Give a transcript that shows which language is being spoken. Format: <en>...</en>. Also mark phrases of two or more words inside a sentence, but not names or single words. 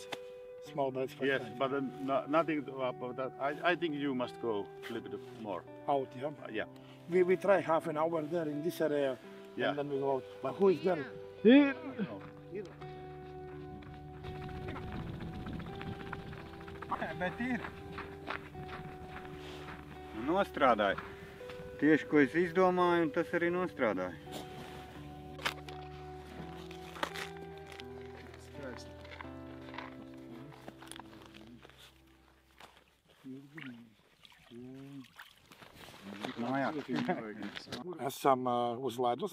<en>Small bites. Yes, but nothing about that. I think you must go a little bit more. Out, yeah? Yeah. We try half an hour there in this area, Yeah. and then we go out. But who is there?</en> <lv>Bet ir. Nostrādāju. Tieši, ko es izdomāju, un tas arī nostrādāju. Esam uz ledus.</lv>